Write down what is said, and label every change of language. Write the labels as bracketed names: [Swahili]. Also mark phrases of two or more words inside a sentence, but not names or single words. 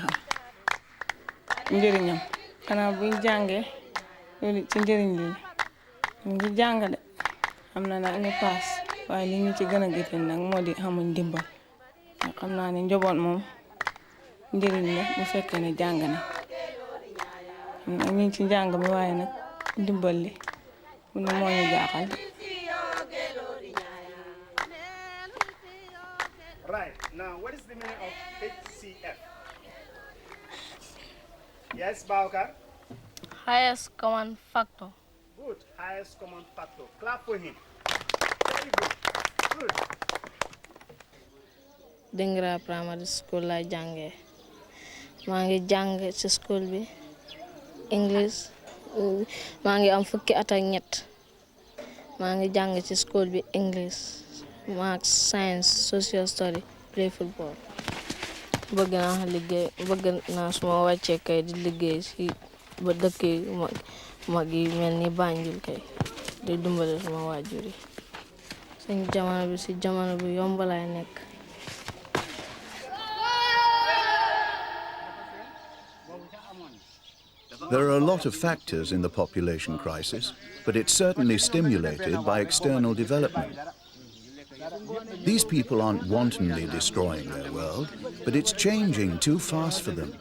[Wolof] xam njëriñam xanaa buñ jàngee loolu ci njëriñ li ñu ngi jàng de am na nag ñu paas waaye li ñu ci gën a gëtën nag moo di xamuñ dimbal xam naa ne njaboot moom njëriñ la bu fekkee ne jàng na ñu ngi ci njàng mi waaye nag dimbal li mu ne moo ñu jaaxal. [English] Right. Now, what is the meaning of HCF? Yes, Bauka? highest common factor. Good. Highest common factor. Clap for him. Very good. Good. [Wolof] Dingra primary school la jàngee maa ngi jàng ci school bi English maa ngi am fukki at ak ñett maa ngi jàng ci school bi [English] English Maths Science Social Study play football [Wolof] bëgg naa liggéey bëgg naa suma wàccee kay di liggéey ci ba dëkk mag yi mel ni Banjul kay di dimbale suma waajur yi suñu jamono bi ci jamono bi yomb laay nekk. [English] There are a lot of factors in the population crisis, but it's certainly stimulated by external development. These people aren't wantonly destroying their world, but it's changing too fast for them.